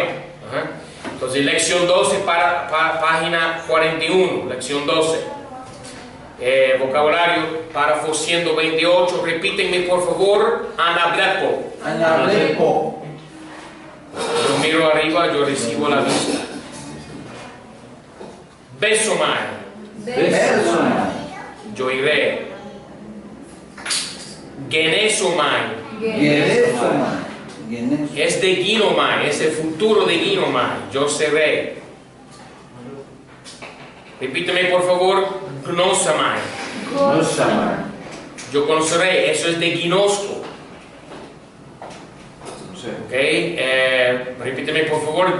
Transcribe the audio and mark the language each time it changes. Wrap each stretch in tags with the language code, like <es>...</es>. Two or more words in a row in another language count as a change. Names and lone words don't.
<es>Entonces, lección 12 para página 41, lección 12. Vocabulario, párrafo 128. Repítenme por favor. Anablepo. Anablepo. Yo miro arriba, yo recibo la vista. Besomai. Besomai. Yo iré. Genesomai.</es> <el>Genesomai. Genesomai.</el> <es>Es de Ginomai, es el futuro de Ginomai. Yo seré. Repíteme por favor. Gnosamai. Gnosamai. Yo conoceré, eso es de ginosco. Ok, repíteme por favor.</es>